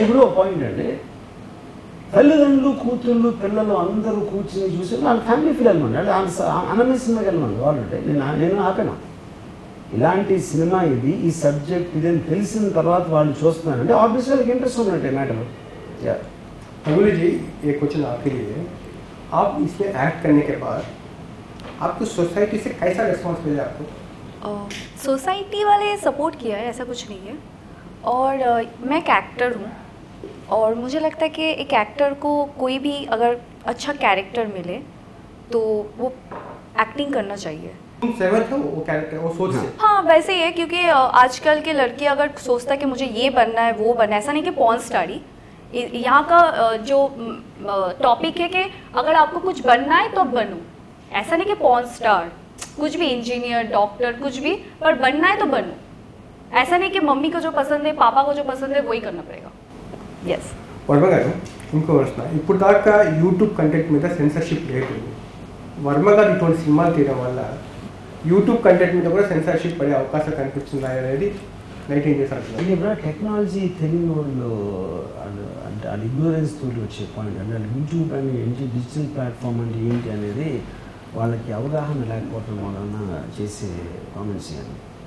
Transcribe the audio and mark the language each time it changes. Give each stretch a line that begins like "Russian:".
Telugu: ఇప్పుడు ఒక పాయింట్ అండి, తల్లిదండ్రులు కూతుళ్ళు పిల్లలు అందరూ కూర్చుని చూసి వాళ్ళ ఫ్యామిలీ ఫీల్ అనమాట. అన్నమే సినిమాకి వెళ్ళమని వాళ్ళంటే నేను ఆపాను. ఇలాంటి సినిమా ఇది, ఈ సబ్జెక్ట్ ఇదని తెలిసిన తర్వాత వాళ్ళు చూస్తున్నారంటే ఆబ్వియస్గా వాళ్ళకి ఇంట్రెస్ట్ ఉన్నట్టే మ్యాటర్.
Hindi: अंग्रेजी एक क्वेश्चन आखिरी है, आप इसमें एक्ट करने के बाद आपको सोसाइटी से कैसा रिस्पॉन्स मिला आपको? सोसाइटी वाले सपोर्ट किया है, ऐसा कुछ नहीं है। और मैं एक एक्टर हूँ और मुझे लगता है कि एक एक्टर को कोई भी अगर अच्छा कैरेक्टर मिले तो वो एक्टिंग करना चाहिए। तुम सहमत हो वो कैरेक्टर वो सोच से? हाँ वैसे ही है, क्योंकि आजकल के लड़के अगर सोचता है कि मुझे ये बनना है वो बनना है, ऐसा नहीं कि पॉर्न स्टार ही। यहाँ का जो टॉपिक है कि अगर आपको कुछ बनना है तो बनो, ऐसा नहीं कि पॉर्न स्टार, कुछ भी इंजीनियर डॉक्टर कुछ भी, पर बनना है तो बनो। ऐसा नहीं कि मम्मी को जो पसंद है पापा को जो पसंद है वही करना पड़ेगा।
English: yes
Telugu: వర్మ గారు ఇంకో ప్రశ్న, ఇప్పుడు దాకా యూట్యూబ్ కంటెంట్ మీద సెన్సర్షిప్ లేదు. వర్మ గారు ఇటువంటి సినిమాలు తీయడం వల్ల యూట్యూబ్ కంటెంట్ మీద కూడా సెన్సర్షిప్ పడే అవకాశం కనిపిస్తుందా అనేది
English: 19 years
Telugu: అంటున్నారు. అంటే ఇప్పుడు టెక్నాలజీ తెలియని వాళ్ళు అంటే వాళ్ళ ఇగ్నోరెన్స్ తోటి వచ్చే పాయింట్ అంటే యూట్యూబ్ అని ఏంటి, డిజిటల్ ప్లాట్ఫామ్ అంటే ఏంటి అనేది వాళ్ళకి అవగాహన లేకపోవడం వలన చేసే కామెంట్స్ అని.